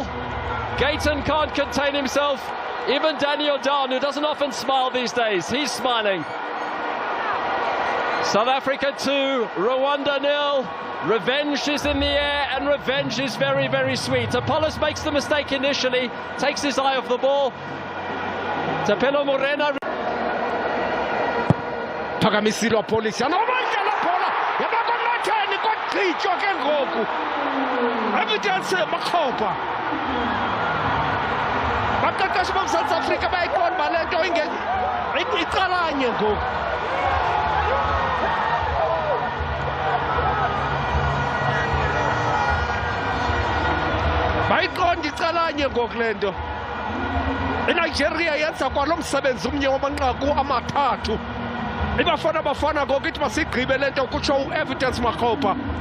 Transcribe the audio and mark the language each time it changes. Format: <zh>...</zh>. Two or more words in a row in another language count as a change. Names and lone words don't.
<en>Gayton can't contain himself. Even Daniel Down, who doesn't often smile these days, he's smiling. South Africa 2, Rwanda 0. Revenge is in the air, and revenge is very, very sweet. Apollos makes the mistake initially, takes his eye off the ball. Tapelo Morena.</en> <xh>phakamisilwa polisi anobanjela bhola yabakonatheni kwagqitywa ke ngoku evidence makhopa baqeqeshi bomzantsi afrika bayayiqonda uba le nto icalanye ngoku bayiqonda icalanye ngoku le nto iNigeria yenza kwalo msebenzi umnye wamanqaku amathathu iBafana Bafana ngoku ithi masigqibe le nto kutsho u-evidence makhopa</xh>